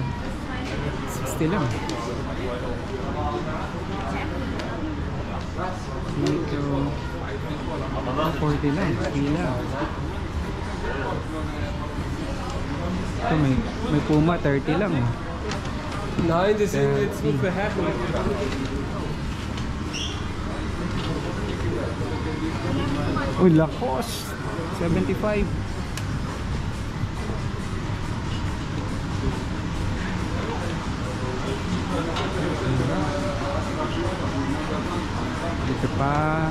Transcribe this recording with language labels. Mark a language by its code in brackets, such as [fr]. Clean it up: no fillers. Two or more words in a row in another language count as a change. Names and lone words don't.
[tl] 60 lang. Dito 40 lang, pila. Ito may Puma 30 lang. [de] Nein, das ist jetzt nur für Herren. [tl] Uy, Lacoste 75. Dito pa.